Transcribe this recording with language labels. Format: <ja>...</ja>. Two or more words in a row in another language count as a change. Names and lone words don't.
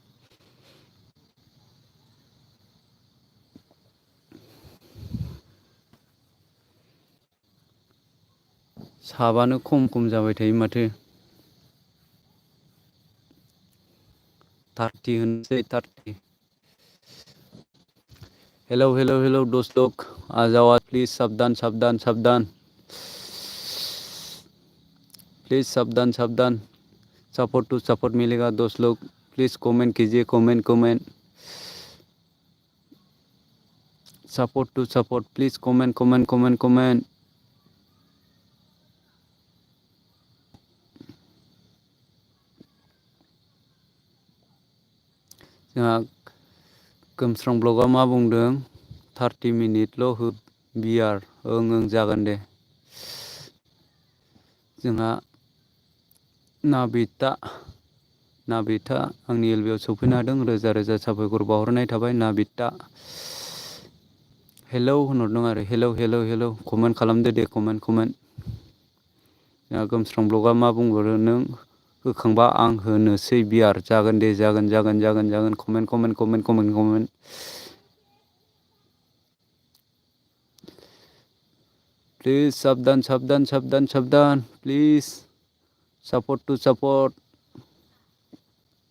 <brx>साबानो खम जाबाय थायो माथो। 30 होनसै, 30।</brx> <hi>हेलो दोस्त लोग, आ जाओ प्लीज। सावधान सावधान सावधान, प्लीज सावधान सावधान।</hi> <en>support to support</en> <hi>मिलेगा दोस्त लोग।</hi> <en>please comment</en> <hi>कीजिए, कमेंट।</hi> <en>support to support please comment.</en> <brx>जोंहा गोमस्रां ब्लगा मा बुंदों, 30 मिनिटल' हो बियार। ओं जागोन दे। जोंहा नाबिता आंनि एलबिआव सौफैनो हादों। रोजा साबायखर बावहरनाय थाबाय नाबिता। हेलौ होनहरदों आरो, हेलौ कमेन्ट खालामदो दे, कमेन्ट। जोंहा गोमस्रां ब्लगा मा बुंहरो, नों होखांबा आं होनोसै बियार। जागोन दे, जागोन। कमेन्ट।</brx> <en>प्लीज सावधान please support to support.</en>